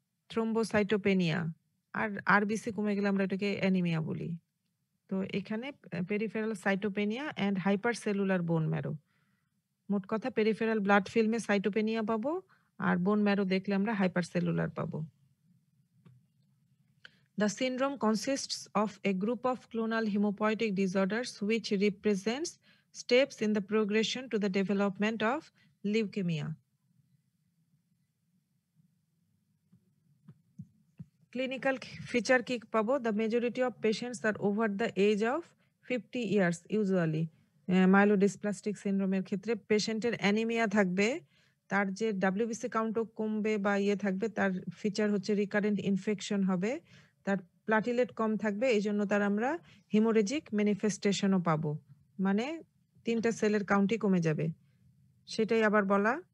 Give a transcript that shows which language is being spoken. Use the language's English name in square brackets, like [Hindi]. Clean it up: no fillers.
[Bangla] Thrombocytopenia. আর RBC কমে গেলে আমরা এটাকে অ্যানিমিয়া বলি। তো এখানে পেরিফেরাল সাইটোপেনিয়া এন্ড হাইপারসেলুলার বোন ম্যারো। মোট কথা পেরিফেরাল ব্লাড ফিল্মে সাইটোপেনিয়া পাবো আর বোন ম্যারো দেখলে আমরা হাইপারসেলুলার পাবো। [English] The syndrome consists of a group of clonal hemopoietic disorders which represents steps in the progression to the development of leukemia. [Bangla] Clinical feature কি পাবো? [English] The majority of patients are over the age of 50 years usually. [Bangla] Myelodysplastic সিনড্রোমের ক্ষেত্রে পেশেন্টের anaemia থাকবে, তার যে WBC কাউন্টও কমবে বা থাকবে, তার ফিচার হচ্ছে রিকারেন্ট ইনফেকশন হবে, তার প্লাটিলেট কম থাকবে, এই জন্য তার আমরা হিমোরেজিক ম্যানিফেস্টেশনও পাবো, মানে 3টা সেলের কাউন্টই কমে যাবে, সেটাই আবার বলা।